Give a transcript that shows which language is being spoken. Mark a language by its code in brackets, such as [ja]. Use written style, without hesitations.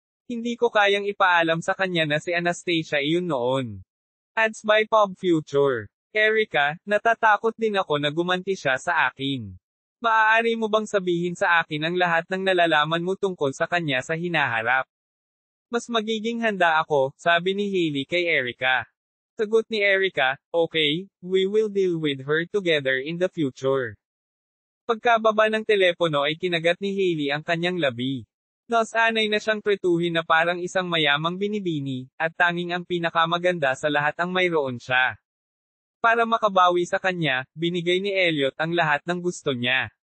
[tl] Hindi ko kayang ipaalam sa kanya na si Anastasia iyon noon. [en] Ads by Pop Future. [tl] Erica, natatakot din ako na gumanti siya sa akin. Maaari mo bang sabihin sa akin ang lahat ng nalalaman mo tungkol sa kanya sa hinaharap? Mas magiging handa ako, sabi ni Hailey kay Erica. Sagot ni Erica, [en] okay, we will deal with her together in the future. [tl] Pagkababa ng telepono ay kinagat ni Hailey ang kanyang labi. Nasanay na siyang pretuhin na parang isang mayamang binibini, at tanging ang pinakamaganda sa lahat ang mayroon siya. Para makabawi sa kanya, binigay ni Elliot ang lahat ng gusto niya.